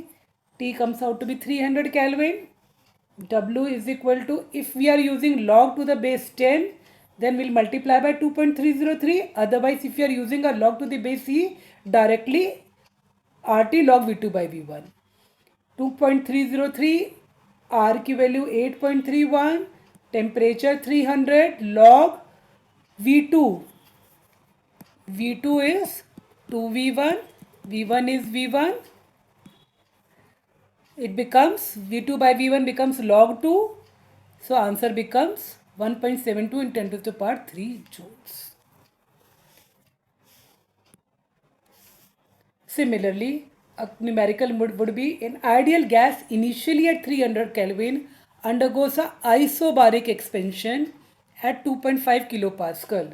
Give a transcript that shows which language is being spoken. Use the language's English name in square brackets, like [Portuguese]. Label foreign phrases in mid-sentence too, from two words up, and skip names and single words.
[English] T comes out to be 300 Kelvin. W is equal to, if we are using log to the base 10, then we'll multiply by 2.303. Otherwise, if you are using a log to the base e, directly RT log V2 by V1. 2.303, [Hindi] R की वैल्यू 8.31, टेम्परेचर 300, log V2. [English] V2 is 2V1, V1 is V1. It becomes V2 by V1 becomes log 2. So answer becomes 1.72 in 10 to the power 3 joules. Similarly, a numerical would be an ideal gas initially at 300 Kelvin undergoes a isobaric expansion at 2.5 kilopascal.